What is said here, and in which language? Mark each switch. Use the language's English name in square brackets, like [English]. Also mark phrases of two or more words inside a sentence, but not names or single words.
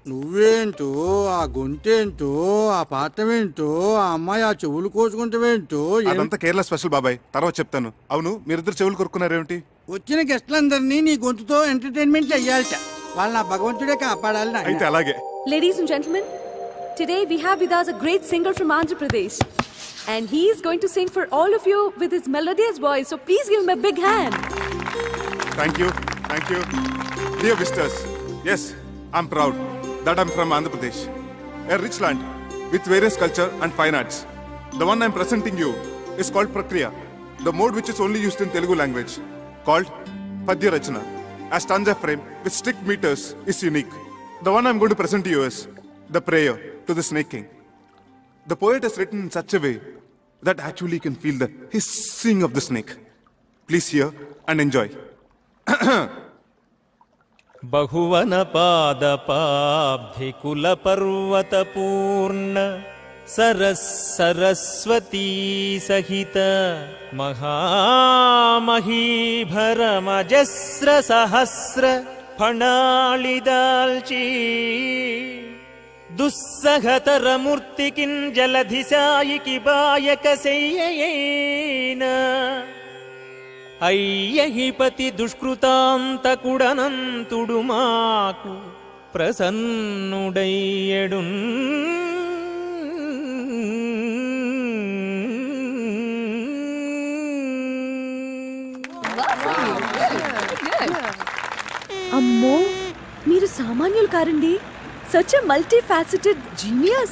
[Telugu] నువ్వేంటో, ఆ గొంతేంటో, ఆ పాఠమేంటో, ఆ అమ్మాయి ఆ చెవులు కోసుకుంటావేంటో. అదంతా కేరళ స్పెషల్ బాబాయ్, తర్వాత చెప్తాను. అవును, మీరిద్దరు చెవులు కొరుకున్నారేమిటి? వచ్చిన గెస్ట్లందరినీ నీ గొంతుతో ఎంటర్టైన్మెంట్ చెయ్యాలట. వాళ్ళ నా భగవంతుడే కాపాడాలి. అయితే అలాగే. [English] Ladies and gentlemen, today we have with us a great singer from Andhra Pradesh. And he is going to sing for all of you with his melodious voice. So please give him a big hand. Thank you. Dear visitors, yes, I'm proud that I'm from Andhra Pradesh, a rich land with various culture and fine arts. The one I'm presenting you is called Prakriya, the mode which is only used in Telugu language, called Padya Rachana. A stanza frame with strict meters is unique. The one I'm going to present to you is the prayer to the Snake King. The poet has written in such a way that actually you can feel the hissing of the snake. Please hear and enjoy. [Telugu] బహువన పాద పాబ్ధి కుల పర్వత పూర్ణ సరస్వతీ సహిత మహామహీభర మజస్ర సహస్ర ఫణాలిదాల్చీ దుస్సహతర మూర్తి కిం జలధిసాయికీ బాయక సెయ్యేన అయ్యహిపతి దుష్కృతాంతకుడనంతుడు మాకు ప్రసన్నుడయ్యడున్ అమ్మో, మీరు సామాన్యులు కారండి. [English] such a multi faceted genius.